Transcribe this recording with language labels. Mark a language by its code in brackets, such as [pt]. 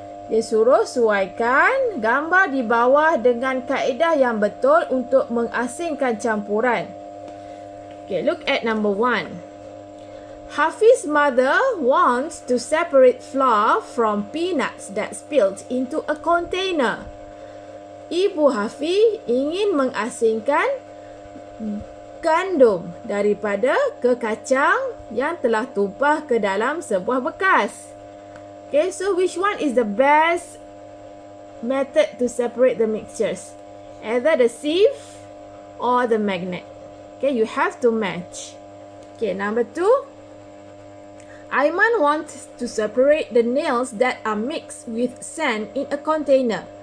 [ms] Dia suruh suaikan gambar di bawah dengan kaedah yang betul untuk mengasingkan campuran. [en] Okay, look at number 1. Hafiz's mother wants to separate flour from peanuts that spilled into a container. [ms] Ibu Hafiz ingin mengasingkan gandum daripada ke kacang yang telah tumpah ke dalam sebuah bekas. [en] Okay, so which one is the best method to separate the mixtures? Either the sieve or the magnet. Okay, you have to match. Okay, number 2. Aiman wants to separate the nails that are mixed with sand in a container.